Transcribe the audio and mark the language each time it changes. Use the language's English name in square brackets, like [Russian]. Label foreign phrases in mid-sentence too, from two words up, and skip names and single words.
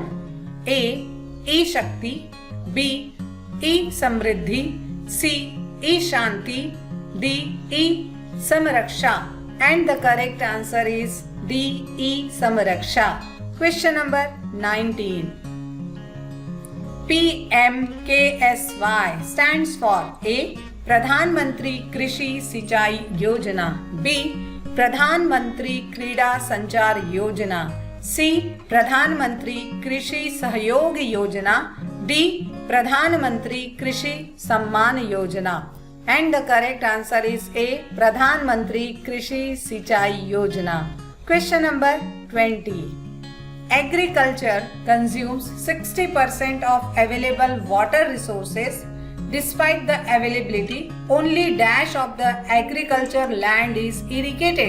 [English] A, E-Shakti, B, E-Samriddhi, C, E-Shanti, D, E-Samraksha. And the correct answer is D, E-Samraksha. Question number 19. PMKSY stands for A, Pradhan Mantri Krishi Sinchai Yojana, B, Pradhan Mantri Krida Sanchar Yojana, C, Pradhan Mantri Krishi Sahyog Yojana, D, Pradhan Mantri Krishi Samman Yojana. And the correct answer is A, Pradhan Mantri Krishi Sinchai Yojana. Question number 20. Agriculture consumes 60% of available water resources. Despite the availability, only dash of the agriculture land is irrigated.